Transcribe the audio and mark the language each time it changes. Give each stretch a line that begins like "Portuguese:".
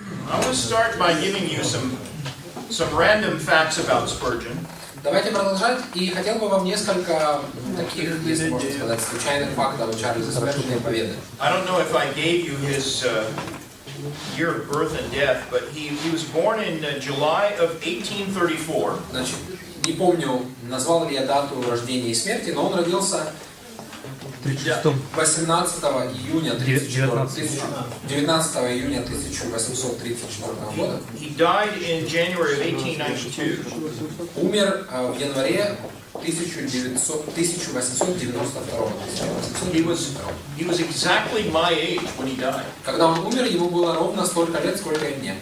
English: I want to start by giving you some random facts about Spurgeon.
Russian: Давайте продолжать, и хотел бы вам несколько таких, если можно сказать, случайных фактов о Чарльзе Сперджене поведать.
English: I don't know if I gave you his year of birth and death, but he was born in July of 1834.
Russian: Значит, не помню, назвал ли я дату рождения и смерти, но он родился 18 июня 19 июня 1834 года.
English: He died in January of 1892.
Russian: Умер в январе 1892
English: He was exactly my age when he died.
Russian: Когда он умер, ему было ровно столько лет, сколько и мне.